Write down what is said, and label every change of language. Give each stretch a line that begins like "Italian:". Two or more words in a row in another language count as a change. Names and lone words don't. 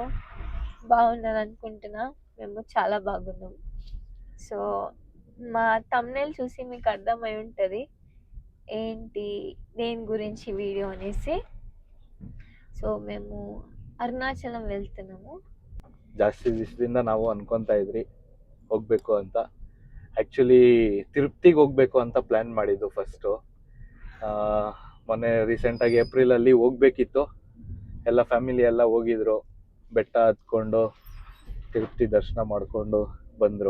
Telugu: బాగున్నారు అనుకుంటున్నా. మేము చాలా బాగున్నాం. సో మా thumbnail చూసి మీకు అర్థమై ఉంటుంది ఏంటి దేని గురించి వీడియో అనేసి. ಸೊ మేము ಅರುಣಾಚಲಂ వెళ్తున్నాము.
Kannada: ಜಾಸ್ತಿ ದಿವಸದಿಂದ ನಾವು ಅನ್ಕೊಂತಾ ಇದ್ರಿ ಹೋಗ್ಬೇಕು ಅಂತ. ಆ್ಯಕ್ಚುಲಿ ತಿರುಪ್ತಿಗೆ ಹೋಗ್ಬೇಕು ಅಂತ ಪ್ಲ್ಯಾನ್ ಮಾಡಿದ್ದು ಫಸ್ಟು. ಮೊನ್ನೆ ರೀಸೆಂಟಾಗಿ ಏಪ್ರಿಲಲ್ಲಿ ಹೋಗ್ಬೇಕಿತ್ತು. ಎಲ್ಲ ಫ್ಯಾಮಿಲಿ ಎಲ್ಲ ಹೋಗಿದ್ರು, ಬೆಟ್ಟ ಹತ್ಕೊಂಡು ತಿರುಪ್ತಿ ದರ್ಶನ ಮಾಡಿಕೊಂಡು ಬಂದರು.